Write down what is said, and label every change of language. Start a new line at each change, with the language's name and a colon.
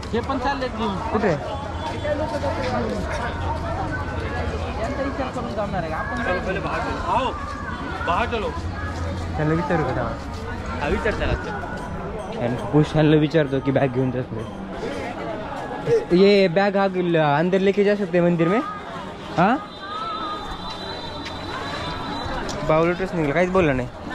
Marathi: हे पण चालले कुठे? त्यांना विचारू का? पुष्पाला विचारतो कि बैग घेऊन जाते.
Hindi: ये बैग अंदर लेके जा सकते मंदिर में?
Marathi: हाँ बावलटच निघाला, काहीच बोलला नाही.